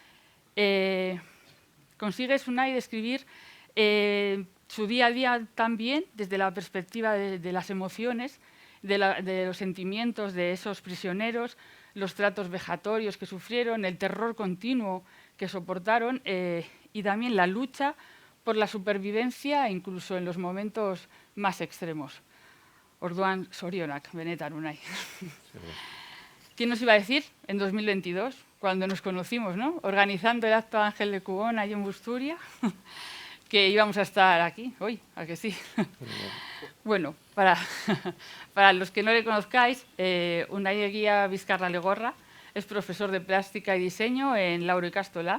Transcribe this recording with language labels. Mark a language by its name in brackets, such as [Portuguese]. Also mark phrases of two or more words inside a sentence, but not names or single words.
[Spanish] Consigues, Unai, describir su día a día también desde la perspectiva de las emociones, de los sentimientos de esos prisioneros, los tratos vejatorios que sufrieron, el terror continuo que soportaron y también la lucha por la supervivencia, incluso en los momentos más extremos. [Basque] Orduan zorionak, benetan, Unai. [Spanish] ¿Quién nos iba a decir en 2022, cuando nos conocimos, ¿no?, organizando el acto Ángel Lekuon allí en Busturia, que íbamos a estar aquí hoy? ¿A que sí? Bueno, para los que no le conozcáis, Unai Egia Bizkarra-Legorra es profesor de plástica y diseño en Lauro Ikastola.